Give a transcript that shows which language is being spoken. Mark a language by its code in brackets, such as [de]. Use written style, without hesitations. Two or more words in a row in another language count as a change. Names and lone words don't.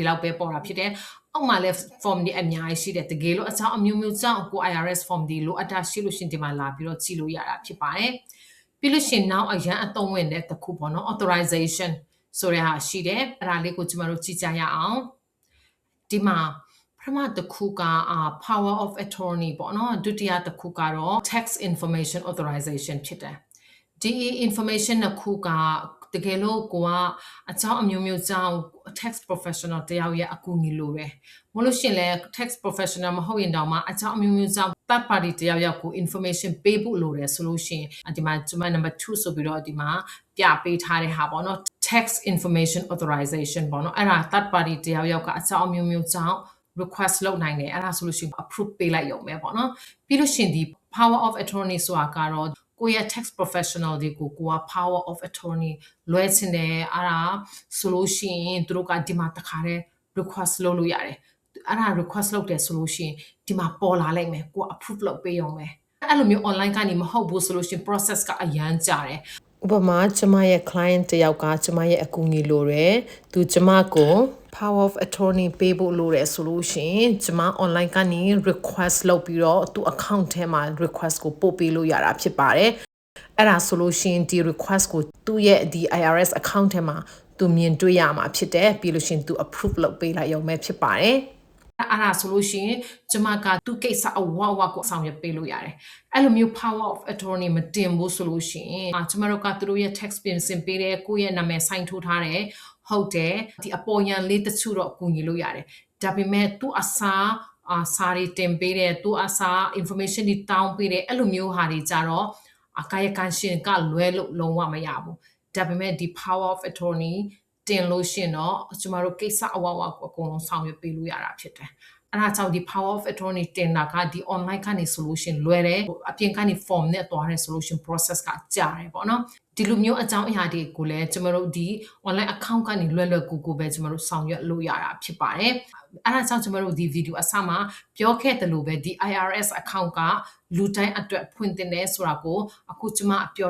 [my] လောက်ပဲပေါ်တာဖြစ်တယ်အောက်မှာလည်း form ဒီအများကြီးရှိတယ်တကယ်လို့အကြောင်းအမျိုးမျိုးကြောင့်ကို IRS form ဒီလိုအပ်တာရှိ လို့ရှိရင်ဒီမှာလာပြီးတော့ကြည့်လို့ရတာဖြစ်ပါတယ်ပြီးလို့ရှိရင်နောက်အရန်အသုံးဝင်တဲ့တစ်ခုပေါ့နော် authorization ဆိုတဲ့ဟာရှိတယ်အဲ့ဒါလေးကိုကျမတို့ကြည့်ကြရအောင်ဒီမှာပထမတစ်ခုက [en] power of attorney [my] ပေါ့နော်ဒုတိယတစ်ခုကတော့ [en] tax information authorization [my] ဖြစ်တယ်ဒီ information နှစ်ခုကတကယ်လို့ကိုကအကြောင်းအမျိုးမျိုးကြောင့် [en] tax professional [my] တယောက်ရဲ့အကူအညီ လိုတယ်မလို့ရှင်လဲ [en] tax professional [my] မဟုတ်ရင်တောင်မှအကြောင်းအမျိုးမျိုးကြောင့် [en] third party [my] တယောက်ကို information ပေးဖို့လိုတယ်ဆိုလို့ရှိရင်ဒီမှာကျွန်မ number 2ဆိုပြီးတော့ ဒီမှာပြပေးထားတဲ့ဟာပေါ့နော် [en] tax information authorization [my] ပေါ့နော်အဲ့ဒါ [en] third party [my] တယောက်ကအကြောင်းအမျိုးမျိုးကြောင့် request လုပ်နိုင်တယ်အဲ့ဒါဆိုလို့ရှိရင် approve ပေးလိုက်ရုံပဲပေါ့နော်ပြီးလို့ရှိရင်ဒီ [en] power of attorney [my] ဆိုတာကတော့ကိုယ့်ရဲ့ [en] tax professional [my] တွေကိုက [en] power of attorney [my] လွှဲချင်တယ်အဲ့ဒါဆိုလို့ရှိရင်သူတို့ကဒီမှာတခါတည်း request လုပ်လို့ရတယ်အဲ့ဒါ request လုပ်တယ်ဆိုလို့ရှိရင်ဒီမှာပေါ်လာလိုက်မယ်ကို approve လုပ်ပေးရုံပဲအဲ့လိုမျိုး online ကနေမဟုတ်ဘူးဆိုလို့ရှိရင် process ကအရန်ကြာ တယ်ဥပမာကျမရဲ့ client တယောက်ကကျမရဲ့အကူအညီလိုတယ်သူကျမကို [en] power of attorney [my] ပေးဖို့လိုတယ်ဆိုလို့ရှိရင်ကျမ online ကနေ request လုပ်ပြီးတော့သူ account ထဲမှာ request ကိုပို့ပေးလို့ရတာဖြစ်ပါတယ်အဲ့ဒါဆိုလို့ရှိရင်ဒီ request ကိုသူ့ရဲ့ဒီ IRS account ထဲမှာသူမြင်တွေ့ရမှာဖြစ်တယ်ပြီးလို့ရှိရင်သူ approve လုပ်ပေးလိုက်ရုံပဲဖြစ်ပါတယ်အဲ့ဒါဆိုလို့ရှိရင်ကျမကသူ့ကိစ္စအဝဝကိုဆောင်ရွက်ပေးလို့ရတယ်အဲ့လိုမျိုး [en] power of [my] attorney မတင်ဘူးဆိုလို့ရှိရင်ကျမတို့ကသူတို့ရဲ့ tax ပြင်ဆင်ပေးတယ်ကိုယ့်ရဲ့နာမည် sign ထိုးထားတယ်ဟုတ်တယ်ဒီအပေါ်ရန်လေးတချို့တော့အကူအညီလို့ရတယ်ဒါပေမဲ့သူ့အစားစာတွေတင်ပေးတယ်သူ့အစား information တွေတောင်းပေးတယ်အဲ့လိုမျိုးဟာတွေကြတော့ကာယကံရှင်ကလွဲလို့လုံးဝမရဘူးဒါပေမဲ့ဒီ [en] power of attorney [my] တင်လို့ရှင်တော့ကျမတို့ကိစ္စအဝဝကိုအကုန်လုံးဆောင်ရွက်ပေးလို့ရတာဖြစ်တယ်အဲ့ဒါကြောင့်ဒီ [en] power of attorney [my] တင်တာကဒီ online ကနေ solution လွယ်တယ်အပြင်ကနေ form နဲ့တွားတဲ့ [en] solution process [my] ကကြာတယ်ပေါ့နော်ဒီလိုမျိုးအကြောင်းအရာတွေကိုလည်းကျမတို့ဒီ [en] online account [my] ကနေလွယ်လွယ်ကူကူပဲကျမတို့ဆောင်ရွက်လို့ရတာဖြစ်ပါတယ်အဲ့ဒါကြောင့်ကျမတို့ဒီ video အစမှာပြောခဲ့တယ်လို့ပဲဒီ IRS account ကလူတိုင်းအတွက်ဖွင့်တင်တယ်ဆိုတာကိုအခုကျမပြော